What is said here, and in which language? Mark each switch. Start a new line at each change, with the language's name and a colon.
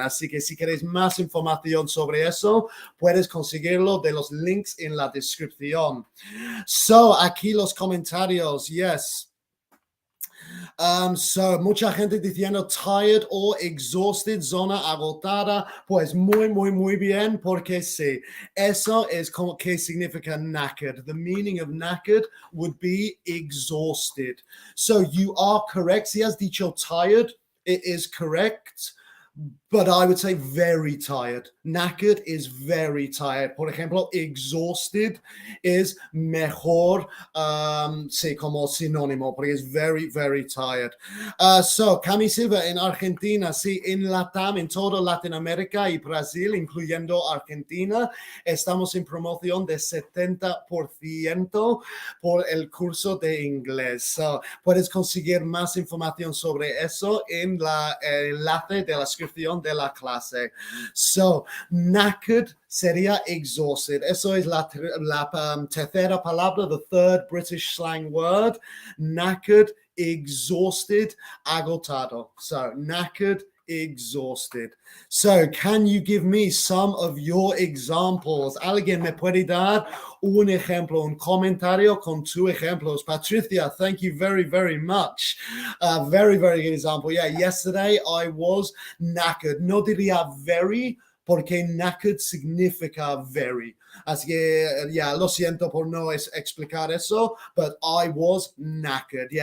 Spanish: Así que si queréis más información sobre eso, puedes conseguirlo de los links en la descripción. So, aquí los comentarios, yes. So, mucha gente diciendo tired o exhausted, zona agotada. Pues muy bien, porque sí, eso es como que significa knackered.
English: The meaning of knackered would be exhausted. So, you are correct.
Spanish: Si has dicho
English: tired, it is correct. But I would say very tired. Knackered is very tired.
Spanish: Por ejemplo, exhausted is mejor, sí, como sinónimo, porque es very tired. So, Cami Silva en Argentina, sí, en Latam, en toda Latinoamérica y Brasil, incluyendo Argentina, estamos en promoción de 70% por el curso de inglés. So, puedes conseguir más información sobre eso en el enlace de la descripción de la clase. So, knackered sería exhausted. Eso es la tercera palabra,
English: the third British slang word. Knackered, exhausted, agotado. So, knackered, exhausted. So, can you give me some of your examples?
Spanish: ¿Alguien me puede dar un ejemplo, un comentario con tus ejemplos?
English: Patricia, thank you very much. Very good example. Yeah, yesterday I was knackered.
Spanish: No diría very, porque knackered significa very. Así que, lo siento por no explicar eso,
English: but I was knackered.